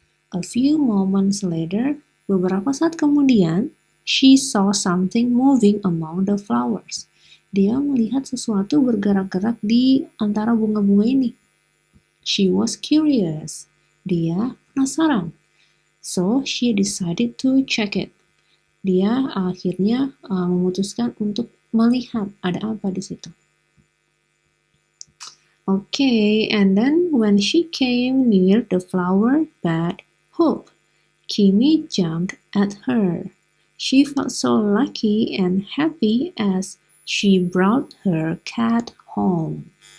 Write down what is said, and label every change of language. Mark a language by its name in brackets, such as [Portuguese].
[English] A few moments later, [Indonesian] beberapa saat kemudian, [English] she saw something moving among the flowers. [Indonesian] Dia melihat sesuatu bergerak-gerak di antara bunga-bunga ini. [English] She was curious. [Indonesian] Dia penasaran. [English] So, she decided to check it. [Indonesian] Dia akhirnya memutuskan untuk melihat ada apa di situ. [English] Okay, and then when she came near the flower bed, Hope, Kimi jumped at her. She felt so lucky and happy as she brought her cat home.